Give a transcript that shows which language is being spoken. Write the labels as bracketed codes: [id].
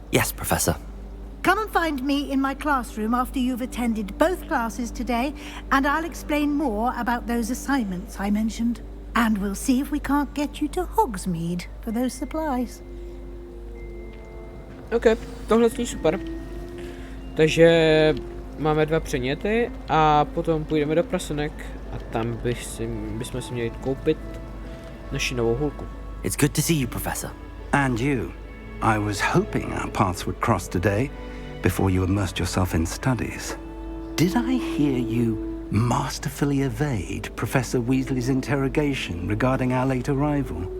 [en] Yes, Professor. Come and find me in my classroom after you've attended both classes today, and I'll explain more about those assignments I mentioned. And we'll see if we can't get you to Hogsmeade for those supplies. [cs] OK, tohle zní super. Takže máme 2 předměty a potom půjdeme do prasinek a tam bychom si měli koupit naši novou hůlku. [en] It's good to see you, Professor. And you. I was hoping our paths would cross today, before you immersed yourself in studies. Did I hear you masterfully evade Professor Weasley's interrogation regarding our late arrival?